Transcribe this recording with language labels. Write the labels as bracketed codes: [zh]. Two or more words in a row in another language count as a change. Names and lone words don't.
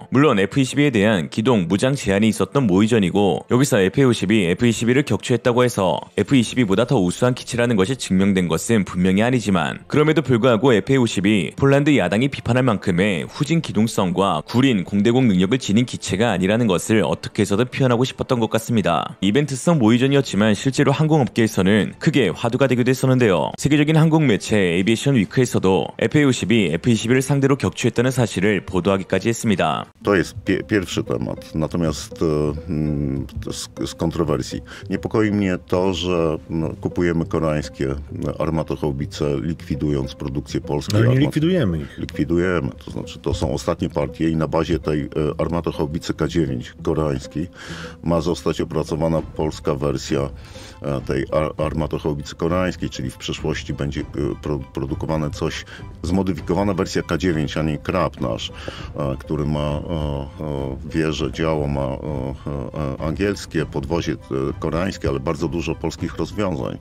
[ko] 물론 F-22에 대한 기동 무장 제한이 있었던 모의전이고, 여기서 F-50이 F-22를 격추했다고 해서 F-22보다 더 우수한 기체라는 것이 증명된 것은 분명히 아니지만, 그럼에도 불구하고 F-50이 폴란드 야당이 비판할 만큼의 후진 기동성과 구린 공대공 능력을 지닌 기체가 아니라는 것을 어떻게 해서든 표현하고 싶었던 것 같습니다. 이벤트성 모의전이었지만 실제로 항공업계에서는 크게 화두가 되기도 했었는데요. 세계적인 항공 매체 에비에이션 위크에서도 FA50이 F-22를 상대로 격추했다는 사실을 보도하기까지 했습니다. [pl] To jest pierwszy temat. Natomiast z kontrowersji. Niepokoi mnie to, że kupujemy koreańskie armatohaubice, likwidując produkcję polskiej. Ale nie likwidujemy ich. Likwidujemy. To znaczy, to są ostatnie partie i na bazie tej armatohaubicy K9 koreańskiej ma zostać opracowana polska wersja tej armatohaubicy koreańskiej, czyli w przyszłości będzie produkowane coś, zmodyfikowana wersja K9, a nie Krab nasz, który ma wieże, działo, ma angielskie, podwozie koreańskie, ale bardzo dużo polskich rozwiązań.